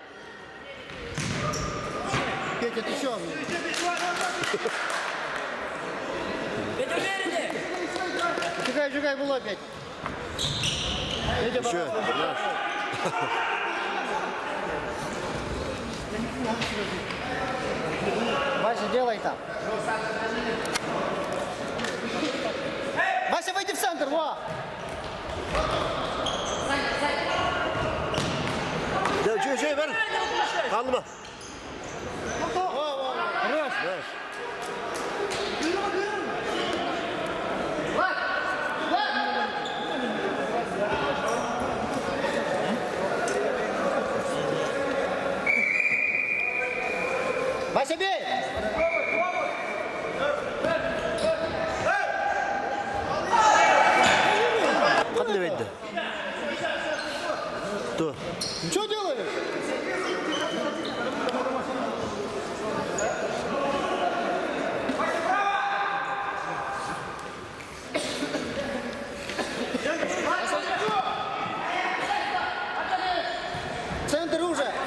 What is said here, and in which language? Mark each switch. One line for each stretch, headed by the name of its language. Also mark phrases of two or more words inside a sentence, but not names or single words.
Russian: Петя, ты что? Жигай, было опять. Еще, Вася, делай там. Вася, выйди в центр, во!
Turkish: Ya şey ver. Kaldı mı?
Russian: Хорош!
Turkish: Ver.
Russian: Вася, бей!
Turkish: Hadi verdi. Dur.
Russian: Что делаешь? Центр уже!